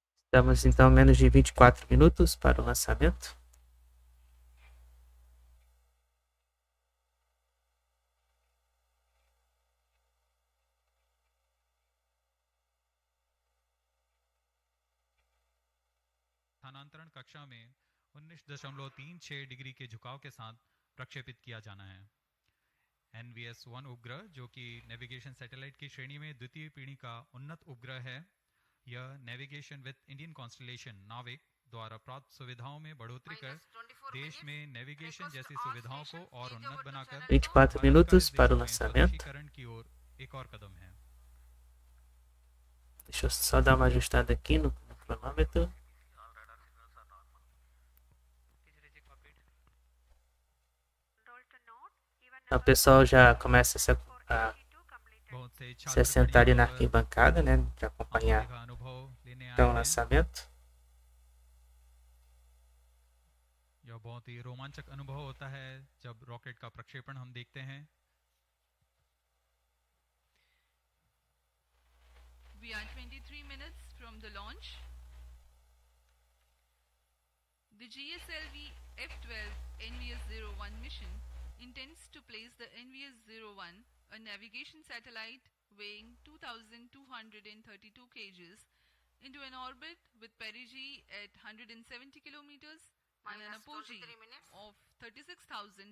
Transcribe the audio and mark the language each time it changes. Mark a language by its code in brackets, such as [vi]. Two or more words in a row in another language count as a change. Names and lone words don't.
[pt] Estamos então a menos de 24 minutos para o lançamento. [hi] स्थानांतरण कक्षा में 19.36 डिग्री के झुकाव के साथ प्रक्षेपित किया जाना है। NVS-1 उपग्रह जो कि [en] navigation satellite [hi] की श्रेणी में द्वितीय पीढ़ी का उन्नत उपग्रह है। यह नेविगेशन विद इंडियन कॉन्स्टलेशन नाविक द्वारा प्राप्त सुविधाओं में बढ़ोतरी कर देश में नेविगेशन जैसी सुविधाओं को और उन्नत बनाकर [pt] 24 minutos para o lançamento. [hi] स्वदेशीकरण की ओर एक और कदम है। [pt] Deixa eu só dar uma ajustada aqui no cronômetro. Então, o pessoal já começa a se assentar ali na arquibancada, né, para acompanhar então, o lançamento. [hi] यह बहुत ही रोमांचक अनुभव होता है जब रॉकेट का प्रक्षेपण हम देखते हैं। [en] We are 23 minutes from the launch. The GSLV-F12 NVS-01 mission intends to place the NVS-01, a navigation satellite weighing 2,232 kgs, into an orbit with perigee at 170 kilometers and an apogee of 36,000